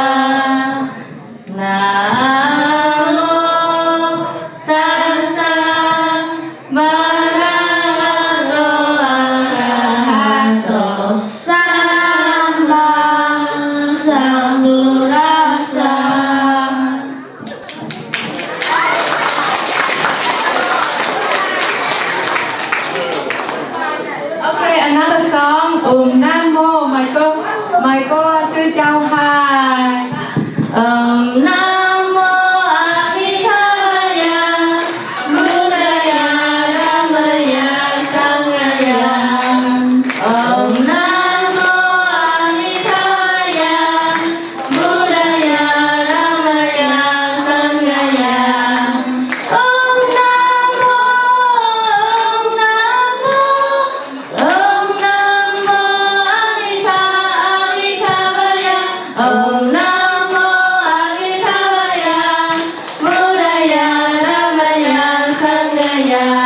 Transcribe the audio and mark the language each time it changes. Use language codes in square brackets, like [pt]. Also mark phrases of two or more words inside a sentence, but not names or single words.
[vi] Nam mô [pi] Tassa Bhagavato Arahato Samma Sambuddhassa. [en] Okay, another song. [vi] Nam mô. Mời cô sư Châu. 2. Nam mô A Di Đà Phật. [pi] Buddhaya Dhammaya Sanghaya. [vi] Nam mô A Di Đà Phật. [pi] Buddhaya Dhammaya Sanghaya. [vi] Nam mô A Di Đà Phật. Om Nam mô A Di Đà Phật. [pi] Buddhaya Dhammaya Sanghaya.